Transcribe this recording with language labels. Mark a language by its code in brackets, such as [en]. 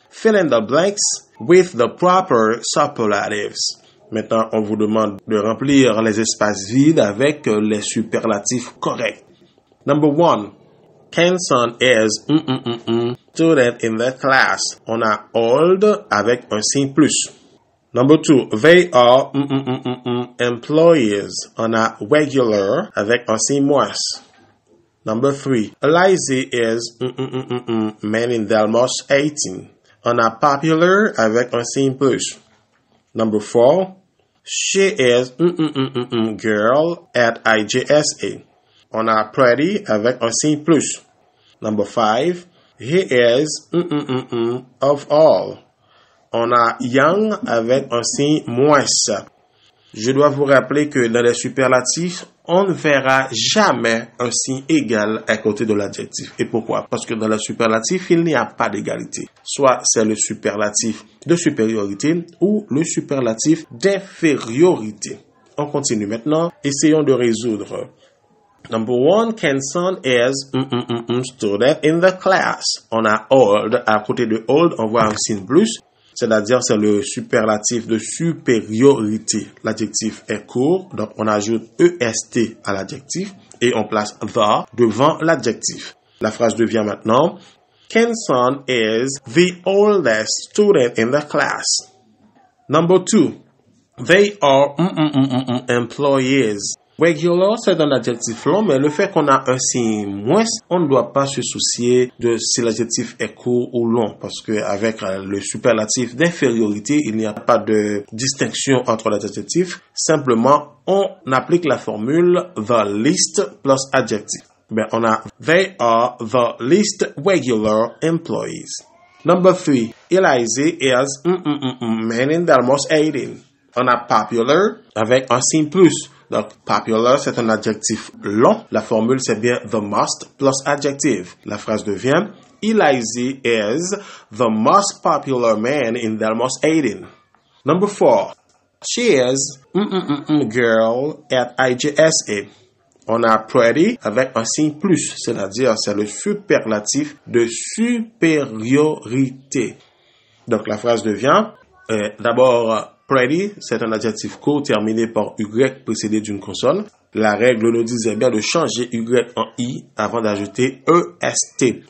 [en] Fill in the blanks with the proper superlatives. [fr] Maintenant, on vous demande de remplir les espaces vides avec les superlatifs corrects. [en] Number 1. Kenson is student in the class. [fr] On a old avec un signe plus. [en] Number 2. They are employees. [fr] On a regular avec un signe moins. [en] Number 3. Eliza is man in Delmos 18. [fr] On a popular avec un signe plus. [en] Number 4. She is girl at IJSA. [fr] On a pretty avec un signe plus. [en] Number 5. He is of all. [fr] On a young avec un signe moins. Je dois vous rappeler que dans les superlatifs, on ne verra jamais un signe égal à côté de l'adjectif. Et pourquoi? Parce que dans le superlatif, il n'y a pas d'égalité. Soit c'est le superlatif de supériorité ou le superlatif d'infériorité. On continue maintenant. Essayons de résoudre. [en] Number 1, Kenson is student in the class. [fr] On a old. À côté de old, on voit un signe plus. C'est-à-dire, c'est le superlatif de supériorité. L'adjectif est court, donc on ajoute EST à l'adjectif et on place the devant l'adjectif. La phrase devient maintenant, [en] Kenson is the oldest student in the class. Number 2, they are employees. [fr] Regular, c'est un adjectif long, mais le fait qu'on a un signe moins, on ne doit pas se soucier de si l'adjectif est court ou long, parce que avec le superlatif d'infériorité, il n'y a pas de distinction entre les adjectifs. Simplement, on applique la formule [en] the least plus adjective. [fr] On a [en] they are the least regular employees. Number 3, Eliza is man in Delmos 18. [fr] On a popular avec un signe plus. Donc, popular, c'est un adjectif long. La formule, c'est bien [en] the most plus adjective. [fr] La phrase devient, [en] Eliza is the most popular man in Delmos 18. Number 4, she is girl at IJSA. [fr] On a pretty avec un signe plus, c'est-à-dire c'est le superlatif de supériorité. Donc, la phrase devient, d'abord, pretty, c'est un adjectif court terminé par Y précédé d'une consonne. La règle nous disait bien de changer Y en I avant d'ajouter EST.